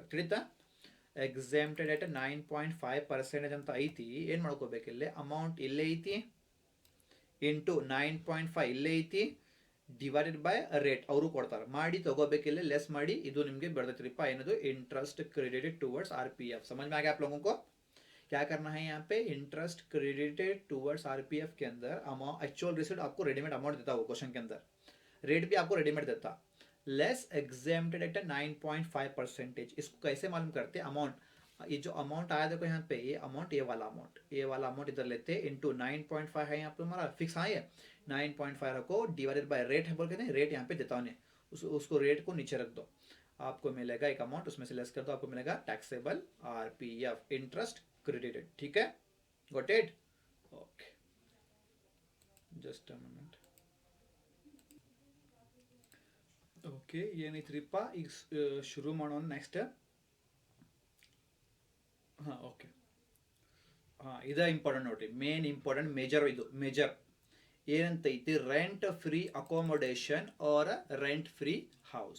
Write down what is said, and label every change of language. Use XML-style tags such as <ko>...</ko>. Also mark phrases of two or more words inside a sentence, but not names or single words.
<kn>ತಿಳಿತಾ?</kn> <en>exempted at 9.5%</en> <kn>ಅಂತ ಐತಿ. ಏನು ಮಾಡ್ಕೋಬೇಕು ಇಲ್ಲಿ? ಅಮೌಂಟ್ ಇಲ್ಲೇ ಐತಿ ಇಂಟು 9.5 ಇಲ್ಲೇ ಐತಿ</kn> <en>divided by rate</en> <kn>ಅವರು ಕೊಡ್ತಾರೆ. ಮಾಡಿ ತಗೋಬೇಕಿಲ್ಲ, ಲೆಸ್ ಮಾಡಿ. ಇದು ನಿಮಗೆ ಬೆಳೆದೈತ್ರಿಪ್ಪ ಏನದು?</kn> <en>interest credited towards RPF.</en> <hi>समझ में आ गया आप लोगों को? क्या करना है यहाँ पे?</hi> <en>interest credited towards RPF</en> <hi>के अंदर अमाउंट,</hi> <en>actual received</en> <hi>आपको</hi> <en>readymade amount</en> <hi>देता है वो क्वेश्चन के अंदर, रेट भी आपको रेडीमेड देता.</hi> <en>Less exempted at 9.5%.</en> <hi>इसको कैसे मालूम करते? अमाउंट, ये जो अमाउंट आया देखो यहाँ पे, ये अमाउंट, ये वाला अमाउंट इधर लेते हैं इंटू 9.5 है यहाँ पे हमारा फिक्स. हाँ, ये 9.5 रखो</hi> <en>divided by rate</en> <hi>है बोल के नहीं, रेट यहाँ पे देता हूँ. उसको रेट को नीचे रख दो, आपको मिलेगा एक अमाउंट, उसमें से लेस कर दो, आपको मिलेगा</hi> <en>taxable RPF, interest credited.</en> <hi>ठीक है?</hi> <en>Got it? OK, just a moment.</en> <kn>ಓಕೆ, ಏನೈತ್ರಿಪ್ಪ ಈಗ ಶುರು ಮಾಡೋಣ ನೆಕ್ಸ್ಟ್. ಹಾಂ, ಓಕೆ. ಇದ ಇಂಪಾರ್ಟೆಂಟ್ ನೋಡ್ರಿ,</kn> <en>main important major</en> <kn>ಏನಂತೈತಿ?</kn> <en>Rent free accommodation or rent free house.</en>